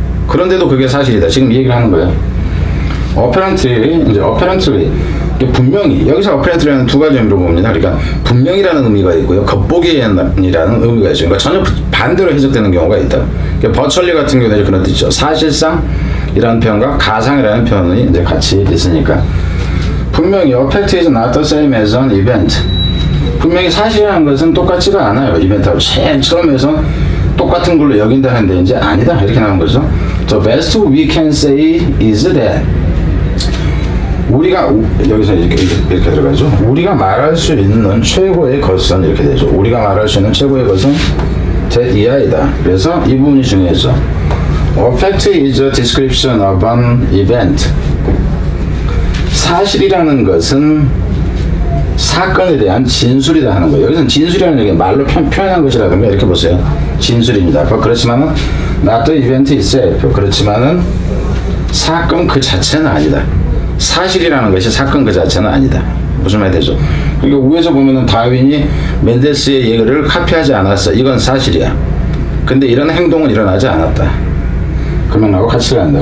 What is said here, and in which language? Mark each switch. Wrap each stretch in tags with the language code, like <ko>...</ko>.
<ko>그런데도 그게 사실이다. 지금 이 얘기를 하는 거예요. apparently 분명히 여기서 apparently는 두 가지 의미로 봅니다. 그러니까 분명이라는 의미가 있고요, 겉보기라는 의미가 있죠. 그러니까 전혀 반대로 해석되는 경우가 있다. 그러니까 버철리 같은 경우는 그런 뜻이죠. 사실상이라는 표현과 가상이라는 표현이 이제 같이 있으니까 분명히</ko> <en>a fact is not the same as an event.</en> <ko>분명히 사실이라는 것은 똑같지가 않아요. 이벤트하고 제일 처음에서 똑같은 걸로 여긴다는데 이제 아니다 이렇게 나온 거죠.</ko> <en>The best we can say is that</en> <ko>우리가 여기서 이렇게 들어가죠. 우리가 말할 수 있는 최고의 것은 이렇게 되죠. 우리가 말할 수 있는 최고의 것은 that 이하이다. 그래서 이 부분이 중요해서</ko> <en>A fact is a description of an event.</en> <ko>사실이라는 것은 사건에 대한 진술이다 하는 거예요. 여기서는 진술이라는 얘기 말로 표현한 것이라든가 이렇게 보세요. 진술입니다. 그렇지만은</ko> <en>not the event itself.</en> <ko>그렇지만은 사건 그 자체는 아니다. 사실이라는 것이 사건 그 자체는 아니다. 무슨 말이 되죠? 그러니까 위에서 보면은 다윈이 멘델스의 얘기를 카피하지 않았어. 이건 사실이야. 근데 이런 행동은 일어나지 않았다. 그 맥락하고 같이 간다.</ko>